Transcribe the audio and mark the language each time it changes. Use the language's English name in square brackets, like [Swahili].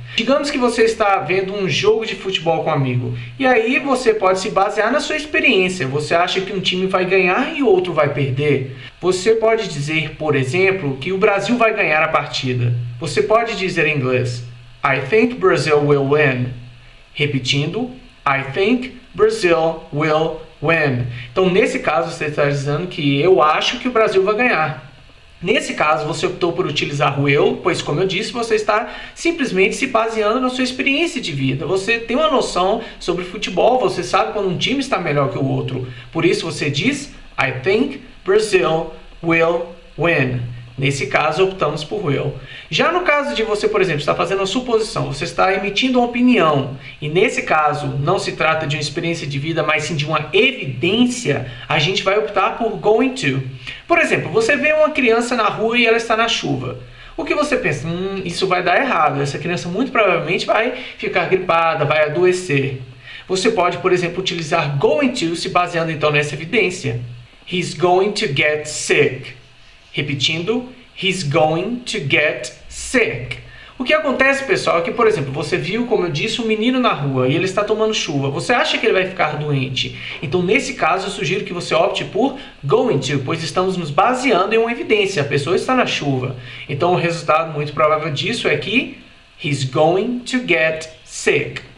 [Portuguese] Digamos que você está vendo um jogo de futebol com um amigo, e aí você pode se basear na sua experiência. Você acha que um time vai ganhar e o outro vai perder? Você pode dizer, por exemplo, que o Brasil vai ganhar a partida. Você pode dizer em inglês, [English] I think Brazil will win. Repetindo, I think Brazil will win. [Portuguese] Então, nesse caso, você está dizendo que eu acho que o Brasil vai ganhar. Nesse caso, você optou por utilizar will, pois, como eu disse, você está simplesmente se baseando na sua experiência de vida. Você tem uma noção sobre futebol, você sabe quando um time está melhor que o outro. Por isso, você diz, [English] I think Brazil will win. [Portuguese] Nesse caso, optamos por will. Já no caso de você, por exemplo, estar fazendo uma suposição, você está emitindo uma opinião, e nesse caso não se trata de uma experiência de vida, mas sim de uma evidência, a gente vai optar por going to. Por exemplo, você vê uma criança na rua e ela está na chuva. O que você pensa? Isso vai dar errado, essa criança muito provavelmente vai ficar gripada, vai adoecer. Você pode, por exemplo, utilizar going to se baseando então nessa evidência. [English] He's going to get sick. Repetindo, he's going to get sick. [Portuguese] O que acontece, pessoal, é que, por exemplo, você viu, como eu disse, um menino na rua e ele está tomando chuva. Você acha que ele vai ficar doente? Então, nesse caso, eu sugiro que você opte por going to, pois estamos nos baseando em uma evidência. A pessoa está na chuva. Então, o resultado muito provável disso é que [English] he's going to get sick.